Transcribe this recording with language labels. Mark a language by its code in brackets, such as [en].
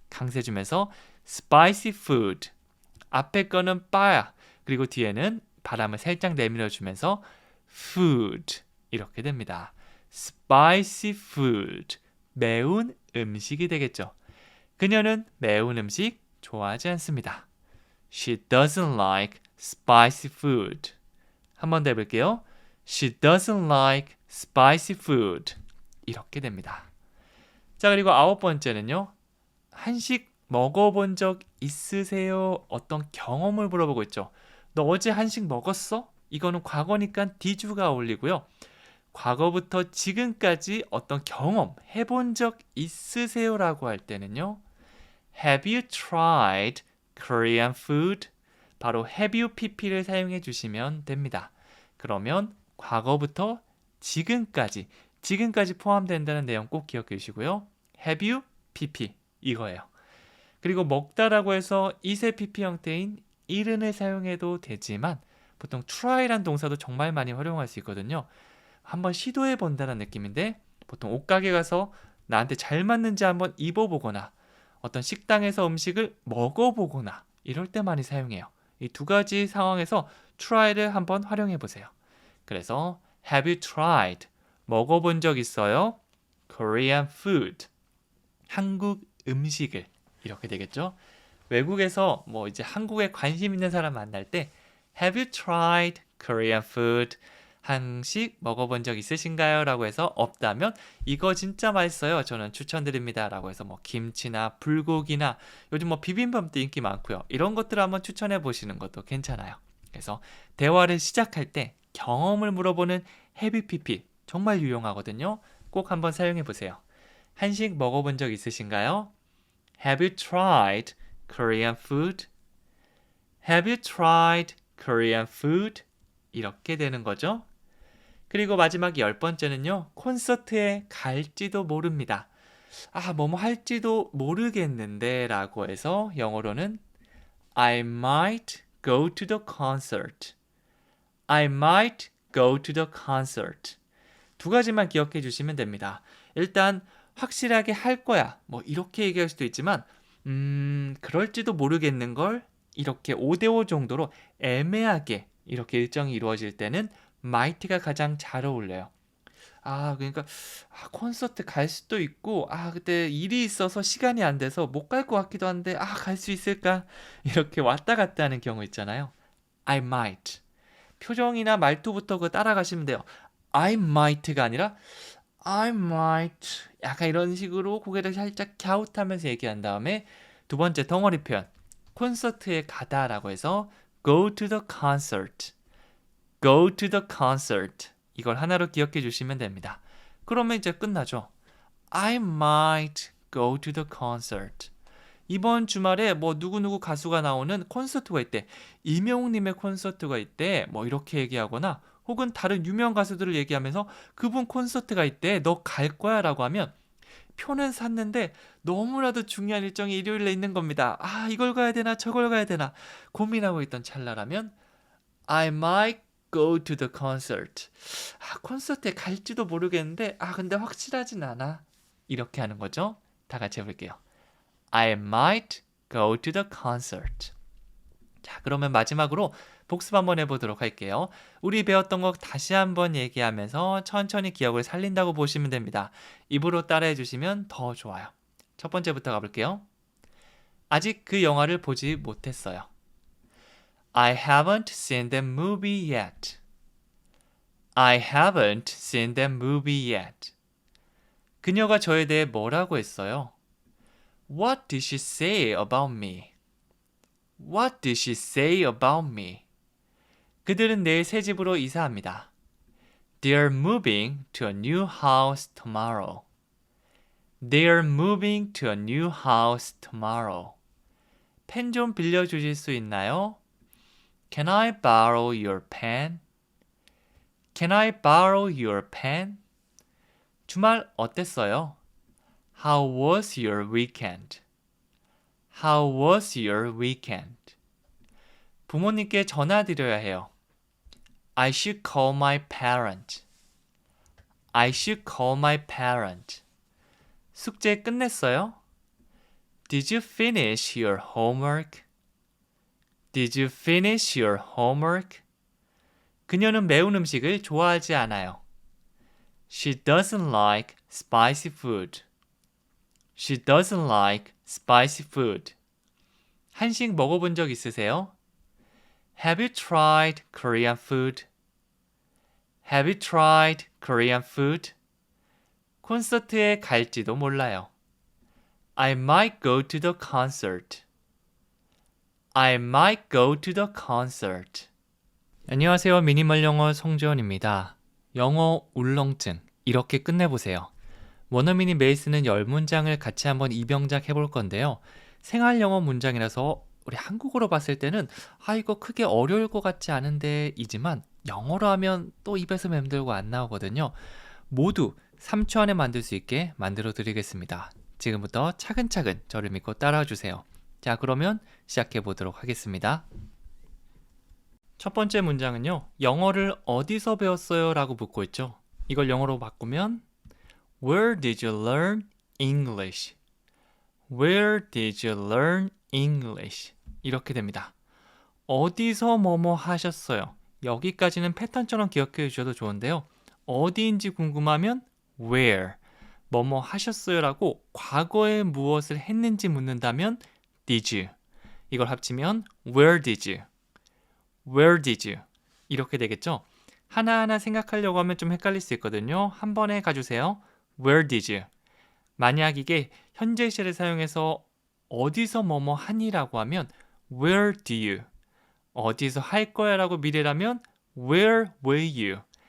[ko] 강세 주면서 [en] spicy food. [ko] 앞에 거는 빠야. 그리고 뒤에는 바람을 살짝 내밀어 주면서 food. 이렇게 됩니다. [en] spicy food. [ko] 매운 음식이 되겠죠. 그녀는 매운 음식 좋아하지 않습니다. [en] She doesn't like spicy food. [ko] 한 번 더 해볼게요. [en] She doesn't like spicy food. [ko] 이렇게 됩니다. 자, 그리고 9번째는요. 한식 먹어본 적 있으세요? 어떤 경험을 물어보고 있죠. 너 어제 한식 먹었어? 이거는 과거니까 did가 어울리고요. 과거부터 지금까지 어떤 경험 해본 적 있으세요? 라고 할 때는요. [en] Have you tried Korean food? [ko] 바로 [en] have you pp [ko] 를 사용해 주시면 됩니다. 그러면 과거부터 지금까지 포함된다는 내용 꼭 기억해 주시고요. [en] Have you pp [ko] 이거예요. 그리고 먹다라고 해서 이세 pp 형태인 이른을 사용해도 되지만 보통 try란 동사도 정말 많이 활용할 수 있거든요. 한번 시도해 본다는 느낌인데 보통 옷가게 가서 나한테 잘 맞는지 한번 입어보거나 어떤 식당에서 음식을 먹어보거나 이럴 때 많이 사용해요. 이 두 가지 상황에서 try를 한번 활용해 보세요. [en] 그래서 have you tried? [ko] 먹어본 적 있어요? [en] Korean food. [ko] 한국 음식을 이렇게 되겠죠. 외국에서 뭐 이제 한국에 관심 있는 사람 만날 때 [en] have you tried Korean food? [ko] 한식 먹어본 적 있으신가요? 라고 해서 없다면 이거 진짜 맛있어요. 저는 추천드립니다. 라고 해서 뭐 김치나 불고기나 요즘 뭐 비빔밥도 인기 많고요. 이런 것들을 한번 추천해 보시는 것도 괜찮아요. 그래서 대화를 시작할 때 경험을 물어보는 [en] have pp [ko] 정말 유용하거든요. 꼭 한번 사용해 보세요. 한식 먹어본 적 있으신가요? [en] Have you tried Korean food? Have you tried Korean food? [ko] 이렇게 되는 거죠. 그리고 마지막 10번째는요. 콘서트에 갈지도 모릅니다. 뭐뭐 할지도 모르겠는데 라고 해서 영어로는 [en] I might go to the concert. I might go to the concert. [ko] 두 가지만 기억해 주시면 됩니다. 일단 확실하게 할 거야. 뭐 이렇게 얘기할 수도 있지만 그럴지도 모르겠는 걸 이렇게 5대5 정도로 애매하게 이렇게 일정이 이루어질 때는 might가 가장 잘 어울려요. 그러니까 콘서트 갈 수도 있고 그때 일이 있어서 시간이 안 돼서 못 갈 것 같기도 한데 갈 수 있을까? 이렇게 왔다 갔다 하는 경우 있잖아요. [en] I might. [ko] 표정이나 말투부터 따라가시면 돼요. [en] I might [ko] 가 아니라 [en] I might. [ko] 약간 이런 식으로 고개를 살짝 갸웃하면서 얘기한 다음에 두 번째 덩어리 표현. 콘서트에 가다라고 해서 [en] go to the concert. go to the concert. [ko] 이걸 하나로 기억해 주시면 됩니다. 그러면 이제 끝나죠. [en] I might go to the concert. [ko] 이번 주말에 뭐 누구누구 가수가 나오는 콘서트가 있대. 이명웅님의 콘서트가 있대. 뭐 이렇게 얘기하거나 혹은 다른 유명 가수들을 얘기하면서 그분 콘서트가 있대. 너 갈 거야? 라고 하면 표는 샀는데 너무나도 중요한 일정이 일요일에 있는 겁니다. 이걸 가야 되나 저걸 가야 되나 고민하고 있던 찰나라면 [en] I might go to the concert. [ko] 콘서트에 갈지도 모르겠는데 근데 확실하진 않아. 이렇게 하는 거죠. 다 같이 해볼게요. [en] I might go to the concert. [ko] 자, 그러면 마지막으로 복습 한번 해보도록 할게요. 우리 배웠던 거 다시 한번 얘기하면서 천천히 기억을 살린다고 보시면 됩니다. 입으로 따라해 주시면 더 좋아요. 첫 번째부터 가볼게요. 아직 그 영화를 보지 못했어요. [en] I haven't seen that movie yet. I haven't seen that movie yet. [ko] 그녀가 저에 대해 뭐라고 했어요? [en] What did she say about me? What did she say about me? [ko] 그들은 내일 새 집으로 이사합니다. [en] They're moving to a new house tomorrow. They're moving to a new house tomorrow. [ko] 펜 좀 빌려주실 수 있나요? [en] Can I borrow your pen? Can I borrow your pen? [ko] 주말 어땠어요? [en] How was your weekend? How was your weekend? [ko] 부모님께 전화드려야 해요. [en] I should call my parent. I should call my parent. [ko] 숙제 끝냈어요? [en] Did you finish your homework? Did you finish your homework? [ko] 그녀는 매운 음식을 좋아하지 않아요. [en] She doesn't like spicy food. She doesn't like spicy food. [ko] 한식 먹어본 적 있으세요? [en] Have you tried Korean food? Have you tried Korean food? [ko] 콘서트에 갈지도 몰라요. [en] I might go to the concert. I might go to the concert. [ko] 안녕하세요. 미니멀 영어 송지원입니다. 영어 울렁증 이렇게 끝내보세요. 원어민이 매일 쓰는 10문장을 같이 한번 입영작 해볼 건데요. 생활 영어 문장이라서 우리 한국어로 봤을 때는 이거 크게 어려울 것 같지 않은데 이지만 영어로 하면 또 입에서 맴돌고 안 나오거든요. 모두 3초 안에 만들 수 있게 만들어 드리겠습니다. 지금부터 차근차근 저를 믿고 따라와 주세요. 자, 그러면 시작해 보도록 하겠습니다. 첫 번째 문장은요. 영어를 어디서 배웠어요? 라고 묻고 있죠. 이걸 영어로 바꾸면 [en] Where did you learn English? Where did you learn English? [ko] 이렇게 됩니다. 어디서 뭐뭐 하셨어요? 여기까지는 패턴처럼 기억해 주셔도 좋은데요. 어디인지 궁금하면 where, 뭐뭐 하셨어요 라고 과거에 무엇을 했는지 묻는다면 did you. 이걸 합치면 [en] where did you? Where did you? 이렇게 되겠죠? [ko] 하나하나 생각하려고 하면 좀 헷갈릴 수 있거든요. 한 번에 가주세요. [en] Where did you? [ko] 만약 이게 현재 시를 사용해서 어디서 뭐뭐 하니라고 하면 [en] Where do you? [ko] 어디서 할 거야 라고 미래라면 [en] Where will you?